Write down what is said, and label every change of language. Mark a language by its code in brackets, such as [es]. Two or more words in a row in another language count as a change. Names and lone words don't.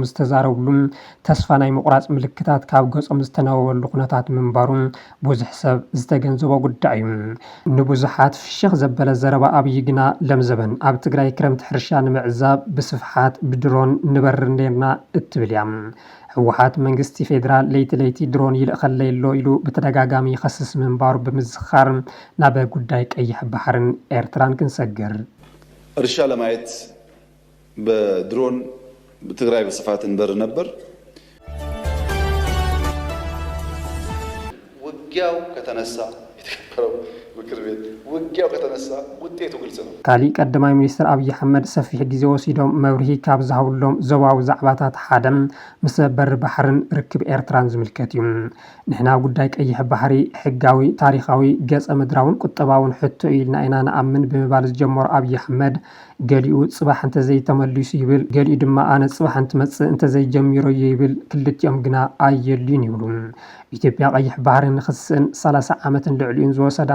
[ti] ዝተዛረብሉ ተስፋ ናይ ምቁራጽ ምልክታት ካብ ገጾም ዝተነበበሉ ኩነታት ምንባሩ ብዙሕ ሰብ ዝተገንዘቦ ጉዳይ እዩ ንብዙሓት ፍሽኽ ዘበለ ዘረባ ኣብይ ግና ለምዘበን ኣብ ትግራይ ክረምቲ ሕርሻ ንምዕዛብ ብስፍሓት ብድሮን ንበርር ነርና እትብል እያ ሕወሓት መንግስቲ ፌደራል ለይቲ ድሮን ይልእኸለየሎ ኢሉ በተደጋጋሚ ይኸስስ ምንባሩ ብምዝኻር ናብ ጉዳይ ቀይሕ ባህርን ኤርትራን ክንሰግር [am] እርሻ ለማየት በድሮን በትግራይ በስፋት እንበር ነበር ውጊያው ከተነሳ የተከበረው ምክር ቤት ውጊያው ከተነሳ ውጤቱ ግልጽ ነው። [ti] ካሊእ ቀዳማይ ሚኒስትር አብይ አሕመድ ሰፊሕ ግዜ ወሲዶም መብርሂ ካብ ዝሃብሎም ዞባዊ ዛዕባታት ሓደ ምስ በሪ ባሕርን ርክብ ኤርትራን ዝምልከት እዩ። ንሕና ጉዳይ ቀይሕ ባሕሪ ሕጋዊ ታሪኻዊ ገጸ ምድራውን ቁጠባውን ሕቶ ኢልና ኢና ንኣምን ብምባል ዝጀመሩ አብይ አሕመድ ገሊኡ ጽባሕ እንተዘይተመሊሱ ይብል፣ ገሊኡ ድማ ኣነ ጽባሕ እንትመጽእ እንተዘይጀሚሮ ይብል፣ ክልቲኦም ግና ኣየልዩን ይብሉ። ኢትዮጵያ ቀይሕ ባሕሪ ንኽስእን 30 ዓመትን ልዕሊኡን ዝወሰዳ